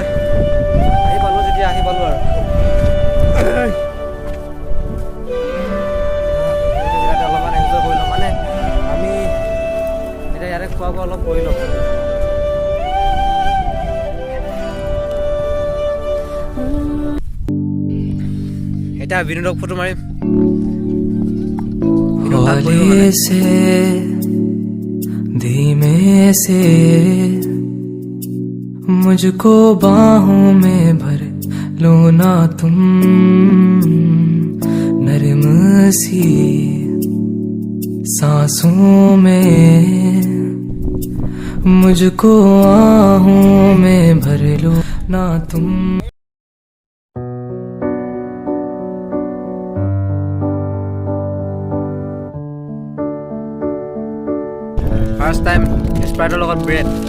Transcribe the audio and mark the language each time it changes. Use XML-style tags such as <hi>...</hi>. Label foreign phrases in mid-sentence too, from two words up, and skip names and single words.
<as>আহি পালোঁ যেতিয়া আহি পালোঁ আৰু জেগাতে অলপমান এনজয় কৰি লওঁ। মানে আমি এতিয়া ইয়াতে খোৱা বোৱা অলপ কৰি লওঁ। এতিয়া বিনোদক ফটো মাৰিম।</as> <hi>हौले से धीमे से मुझको बाहों में भर लो ना तुम, नरम सी सांसों में मुझको आहों में भर लो ना तुम।</hi> <en>first time</en> <as>স্প্ৰাইটৰ লগত ব্ৰেড।</as>